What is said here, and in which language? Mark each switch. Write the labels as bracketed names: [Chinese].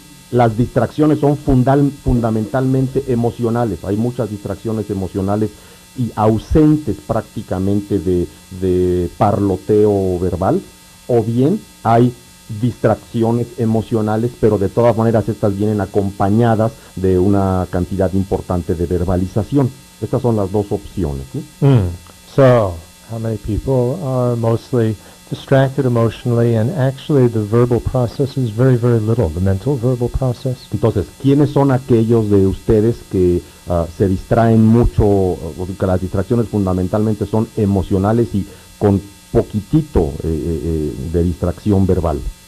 [Spanish] Las distracciones son fundamentalmente emocionales, hay muchas distracciones emocionales y ausentes prácticamente de parloteo verbal, o bien hay distracciones emocionales, pero de todas maneras estas vienen acompañadas de una cantidad importante de verbalización. Estas son las dos opciones, ¿sí? [English] So, how many people are mostly distracted emotionally, and actually the verbal process is very, very little, the mental verbal process? [Spanish] Entonces, ¿quiénes son aquellos de ustedes que se distraen mucho, que las distracciones fundamentalmente son emocionales y con poquitito de distracción verbal?